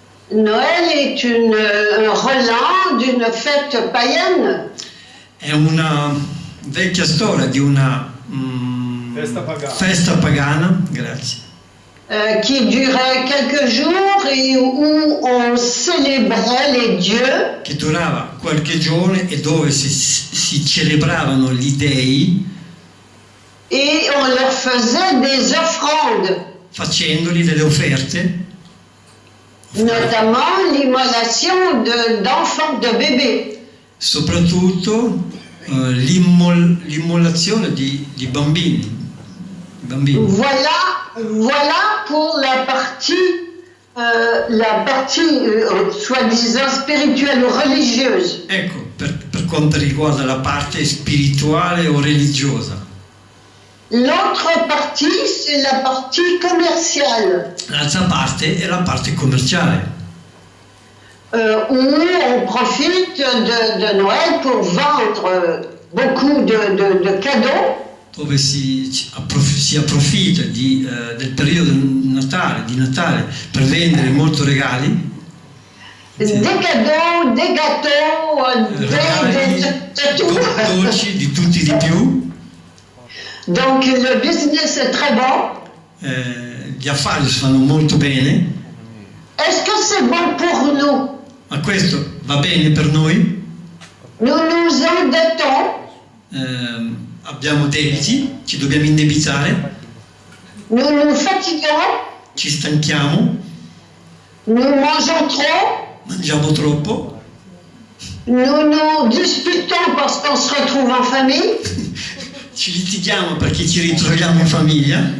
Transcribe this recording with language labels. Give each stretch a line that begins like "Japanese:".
French: Noël est un relent d'une fête païenne.
Italian: È una vecchia storia di una Festa pagana. festa pagana, grazie,
French: qui durait quelques jours et où on célébrait les dieux.
Italian: che durava qualche giorno e dove si celebravano gli dei
French: Et on leur faisait des offrandes,
Italian: facendogli delle offerte,
French: notamment l'immolation d'enfants, de bébés.
Italian: soprattutto l'immolazione di bambini.
French: Voilà pour la partie soi-disant spirituelle ou religieuse.
Italian: Ecco, per quanto riguarda la parte spirituale o religiosa.
French: L'autre partie, c'est la partie commerciale,
Italian: L'altra parte è la parte commerciale,
French: où on profite de Noël pour vendre beaucoup de cadeaux.
Italian: dove si approfitta del periodo di Natale per vendere molti regali,
French: Des cadeaux, des gâteaux, de tout.
Italian: dolci, di tutti di più.
French: Donc le business est très bon.
Italian: Gli affari si fanno molto bene,
French: Est-ce que c'est bon pour nous?
Italian: ma questo va bene per noi.
French: Nous nous endettons,
Italian: Abbiamo debiti, ci dobbiamo indebitare,
French: nous nous fatiguons,
Italian: ci stanchiamo,
French: nous mangeons trop,
Italian: mangiamo troppo,
French: nous nous disputons parce qu'on se retrouve en famille,
Italian: ci litighiamo perché ci ritroviamo in famiglia,